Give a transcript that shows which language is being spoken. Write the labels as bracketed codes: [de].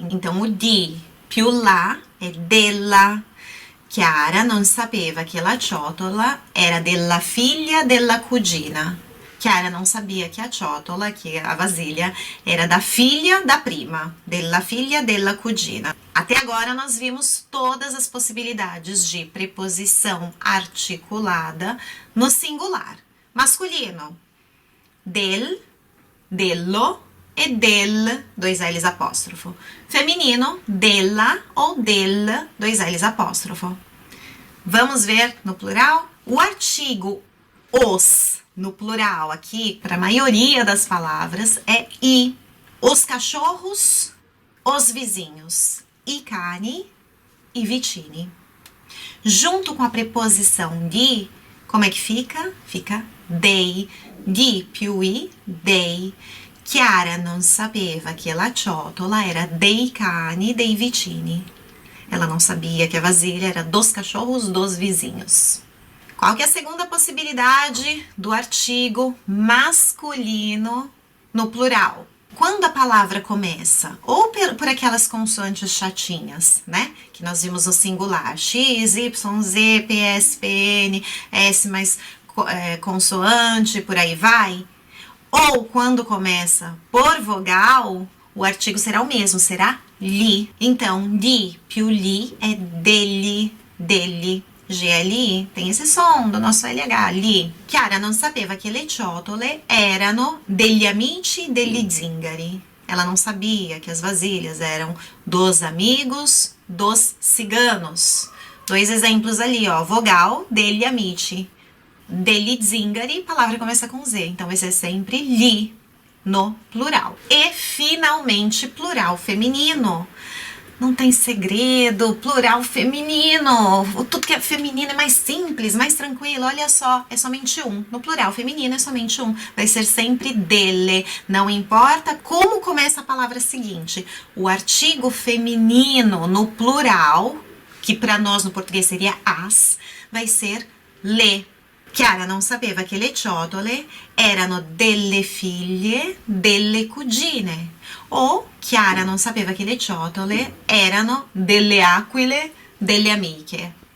[pt] Então, o di più lá é della. [it] Chiara non sapeva che la ciotola era della figlia della cugina. [pt] Chiara não sabia que a ciotola, que a vasilha, era da filha da prima, [it] della figlia della cugina. [pt] Até agora nós vimos todas as possibilidades de preposição articulada no singular. Masculino, del, dello e del, dois L's apóstrofo. Feminino, della ou del, dois L's apóstrofo. Vamos ver no plural? O artigo os, no plural aqui, para a maioria das palavras, é i. Os cachorros, os vizinhos. [it] I cani, i vicini. [pt] Junto com a preposição di, como é que fica? [it] Fica dei. Di più i, dei. Chiara non sapeva che la ciotola era dei cani, dei vicini. [pt] Ela não sabia que a vasilha era dos cachorros, dos vizinhos. Qual que é a segunda possibilidade do artigo masculino no plural? Quando a palavra começa, ou por aquelas consoantes chatinhas, né? Que nós vimos no singular, X, Y, Z, PS, PN, S mais consoante, por aí vai. Ou quando começa por vogal, o artigo será o mesmo, será li. Então, di più li é dele, dele. GLI, tem esse som do nosso LH, li. [it] Chiara non sapeva che le ciotole erano degli amici degli zingari. [pt] Ela não sabia que as vasilhas eram dos amigos dos ciganos. Dois exemplos ali, ó, vogal, [it] degli amici. Degli zingari, [pt] palavra começa com Z, então vai ser sempre li no plural. E, finalmente, plural feminino. Não tem segredo, plural feminino. Tudo que é feminino é mais simples, mais tranquilo. Olha só, é somente um. No plural feminino é somente um. Vai ser sempre dele. Não importa como começa a palavra seguinte. O artigo feminino no plural, que para nós no português seria as, vai ser le. [it] Chiara non sapeva che le ciotole erano delle figlie delle cugine. [pt] O [it] Chiara non sapeva che le ciotole erano delle aquile delle amiche.